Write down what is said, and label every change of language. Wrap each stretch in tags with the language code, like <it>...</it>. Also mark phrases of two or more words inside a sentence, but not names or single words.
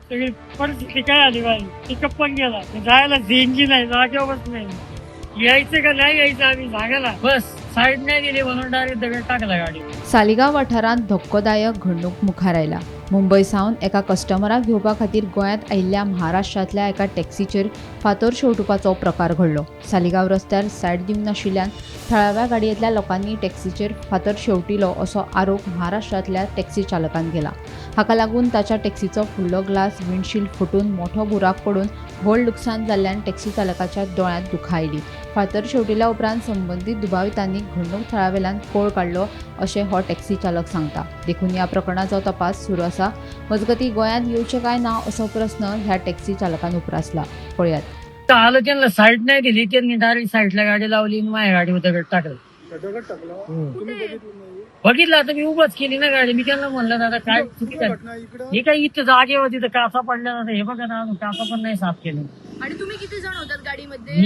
<mr>सगळी परिस्थिती काय आली बाई, पिकअप पण गेला, जायला झेंजी नाही, जागेवरच नाही, यायचं का नाही यायचं आम्ही सांगायला, बस साईड नाही दिली म्हणून डायरेक्ट दगड टाकला गाडी.</mr> <kok>सालिगांव वाठारांत धक्कोदायक घडणूक मुखार आयला. मुंबय सावन एका कस्टमराक घेवपा खातीर गोंयांत आयिल्ल्या महाराष्ट्रांतल्या एका टॅक्सीचेर फातर शेवटुपाचो प्रकार घडलो. सालिगांव रस्त्यार सायड दिवंक नाशिल्ल्यान थळाव्या गाडयेंतल्या लोकांनी टॅक्सीचेर फातर शेवटिलो असो आरोप महाराष्ट्रांतल्या टॅक्सी चालकान केला. हाका लागून ताच्या टॅक्सीचो फुडलो</kok> <en>glass windshield</en> <kok>फुटून मोठो बुराक पडून व्हड लुकसाण जाल्ल्यान टॅक्सी चालकाच्या दोळ्यांत दुखां आयली. फातर शेवटिल्या उपरांत संबंदीत दुबावितांनी घडणूक थळावेल्यान पळ काडलो अशें हो टॅक्सी चालक सांगता. देखून ह्या प्रकरणाचो तपास सुरू आसा. मजगतीं गोंयांत येवचें काय ना असो प्रस्न ह्या टॅक्सी चालकान उपरासला. पळयात.</kok> <mr>आलं त्यांना साईड नाही दिली, त्यांनी</mr> <en>direct sideला</en> <mr>गाडी लावली आणि माझ्या गाडीवर दगड टाकलं. बघितलं आता मी उभंच केली ना गाडी. मी त्यांना म्हणलं दादा काय चुकीचं आहे, हे काय इथं जागेवर तिथं काचा पडल्या ना, हे बघा ना काचा पण नाही साफ केलं. आणि तुम्ही किती जण होतात गाडीमध्ये?</mr>